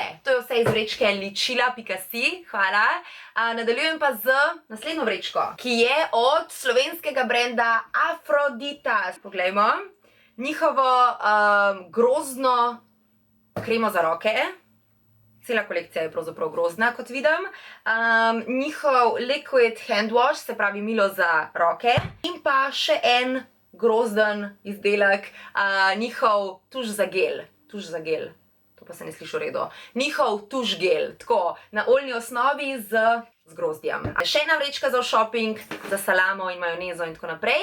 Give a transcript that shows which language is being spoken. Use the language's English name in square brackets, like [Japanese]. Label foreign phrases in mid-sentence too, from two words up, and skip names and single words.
[Slovenian] To je vse iz vrečke ličila.si, hvala. Nadaljujem pa z naslednjo vrečko, ki je od slovenskega brenda Aphrodita. Poglejmo. Njihovo grozdno kremo za roke. Cela kolekcija je pravzaprav grozna, kot vidim. [English] Njihov liquid hand wash, [Slovenian] se pravi milo za roke. In pa še en grozden izdelek, njihov tuš za gel. To pa se ne sliši v redu. Njihov tuš gel, tako, na oljni osnovi z grozdjem. Še ena vrečka za shopping, za salamo in majonezo in tako naprej.